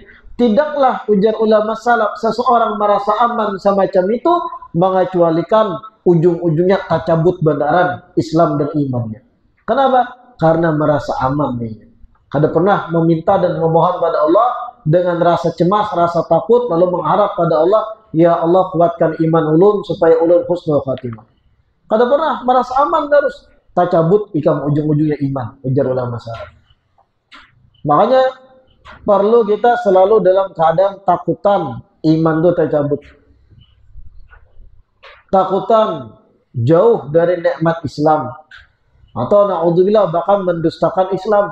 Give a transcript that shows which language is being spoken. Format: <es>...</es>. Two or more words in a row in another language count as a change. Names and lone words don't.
<id>Tidaklah, ujar ulama salaf, seseorang merasa aman semacam itu, mengecualikan ujung-ujungnya tercabut benaran Islam dan imannya. Kenapa? Karena merasa aman nih. Kada pernah meminta dan memohon pada Allah dengan rasa cemas, rasa takut, lalu mengharap pada Allah, ya Allah kuatkan iman ulun supaya ulun</id> <ar>حسن الخاتمة.</ar> <id>Kada pernah merasa aman terus, tercabut ikam ujung-ujungnya iman, ujar ulama salaf. Makanya perlu kita selalu dalam keadaan takutan iman itu tercabut. Takutan jauh dari nikmat Islam, atau na'udzubillah bahkan mendustakan Islam.</id>